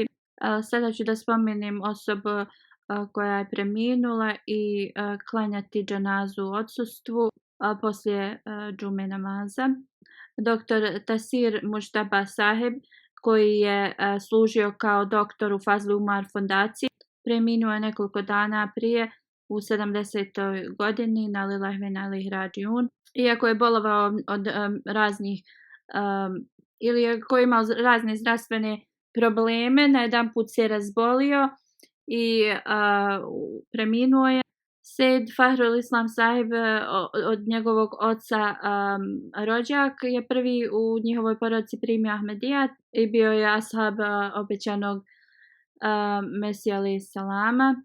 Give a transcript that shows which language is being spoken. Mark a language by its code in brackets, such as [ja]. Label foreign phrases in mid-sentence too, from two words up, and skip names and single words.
[bs] Sada ću da spomenem osobu koja je preminula i klanjati dženazu u odsustvu poslije džume namaza. Dr. Tasir Mužtaba Sahib, koji je služio kao doktor u Fazl Umar fondaciji, preminuo je nekoliko dana prije u 70. godini [ar] إنا لله وإنا إليه راجعون. [bs] Iako je bolovao od raznih ili ako je imao razne zdravstvene probleme, na jedan put se razbolio i preminuo je. Sejd Fahrul Islam Sahib, od njegovog oca rođak, je prvi u njihovoj porodici primio Ahmedijat i bio je ashab obećanog Mesija [ar] عليه السلام.